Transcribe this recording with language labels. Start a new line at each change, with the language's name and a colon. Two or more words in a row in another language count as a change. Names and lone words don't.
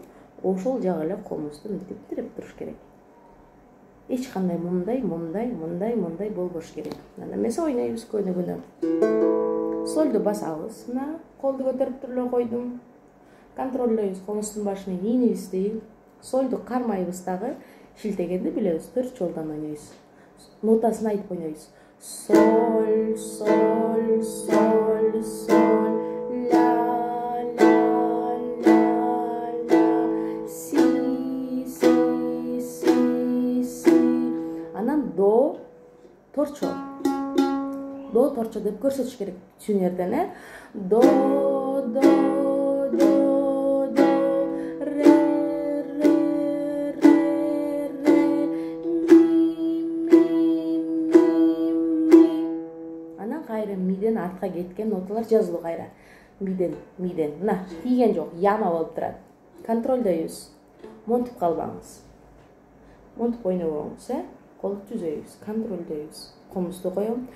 Kyrgyz: Ошол жагы эле комузду мынтип тиреп туруш керек. Эч кандай мындай болбош керек. Анда эмесе ойнойбуз көнүгүнө. Сольду басабыз. Мына колду көтөрүп туруп эле койдум. Контролдойбуз комуздун башы менен ийнибизди. Сольду кармайбыз дагы. Шилтегенди билебиз. 4 жолдон ойнойбуз. Нотасын айтып ойнойбуз. Соль, соль, соль, соль, ля, ля, ля, ля, си, си, си, си. Анан до, торчо. До, торчо деп көрсөтүш керек тюнерден, До, до, до, до, ре, ре, ре, ре, ми. Анан кайра миден артка кеткен ноталар жазылуу кайра. Миден. Мына, тийген жок, яма болуп турат. Контролдойбуз. Монтуп калбаңыз. Монтуп ойнобоңуз, Колду түзөйбүз, контролдойбуз. Комузду коем.